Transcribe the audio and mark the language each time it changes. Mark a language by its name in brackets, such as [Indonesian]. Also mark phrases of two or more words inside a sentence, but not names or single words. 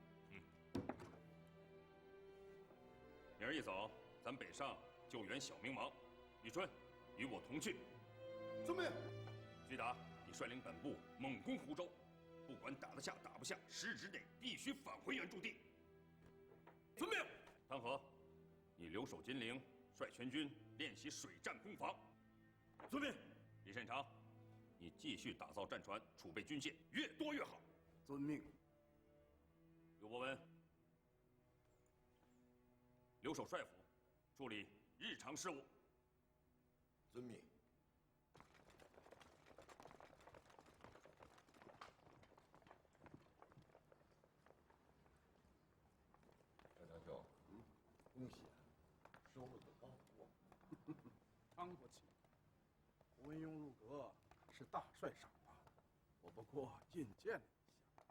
[Chinese] 明儿一早，咱北上救援小明王。宇春，与我同去。遵命。徐达，你率领本部猛攻湖州，不管打得下打不下，10日之内必須返回原驻地。遵命。汤和，你留守金陵，率全军練習水戰攻防。遵命。李善長，你繼續打造戰船，儲備軍械，越多越好。遵命。劉伯溫，留守帥府，處理日常事務。遵命。张长兄，恭喜啊，收了个高福啊！常不起，胡文庸入阁是大帅赏的，我不过觐见了一下。